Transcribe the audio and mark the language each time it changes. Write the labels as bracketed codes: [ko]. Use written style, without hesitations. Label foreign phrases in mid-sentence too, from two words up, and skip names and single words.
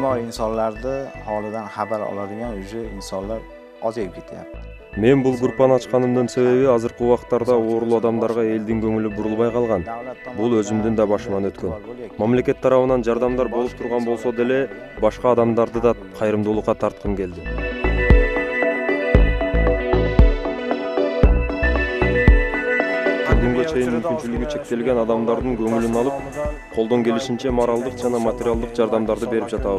[uz] insonlarni holidan xabar oladigan уже insonlar ozayib ketyapti. [ky] Men bул группаны ачканымдын себеби азыркы убактарда оорулуу адамдарга элдин көңүлү бурулбай калган. Бул өзүмдүн да башыман өткөн. Мамлекет тарабынан жардамдар болуп турган болсо деле, башка адамдарды да кайрымдуулукка тарткым келди. Бүгүнгө чейин мүмкүнчүлүгү чектелген адамдардын көңүлүн алып, колдон келишинче моралдык жана материалдык жардамдарды берип жатабыз.